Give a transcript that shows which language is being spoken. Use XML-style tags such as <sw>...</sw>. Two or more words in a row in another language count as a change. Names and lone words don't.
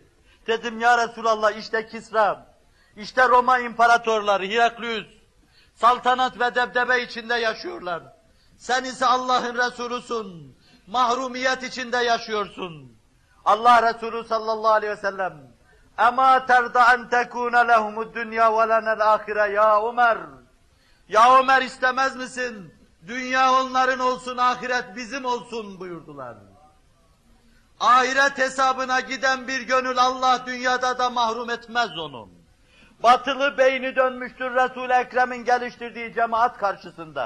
<tr>Dedim</tr> <ar>يا رسول الله,</ar> <tr>işte Kisra, işte Roma imparatorları, Heraklius, saltanat ve debdebe içinde yaşıyorlar. Sen ise Allah'ın Resulüsün, mahrumiyet içinde yaşıyorsun. Allah Resulü</tr> <ar>صلى الله عليه وسلم, اَمَا تَرْضَ اَنْ تَكُونَ لَهُمُ الدُّنْيَا وَلَنَا الْآخِرَ ya Ömer.</ar> <tr>Ya Ömer istemez misin? Dünya onların olsun, ahiret bizim olsun buyurdular. Ahiret hesabına giden bir gönül Allah dünyada da mahrum etmez onu. Batılı beyni dönmüştür Resul-i Ekrem'in geliştirdiği cemaat karşısında.</tr>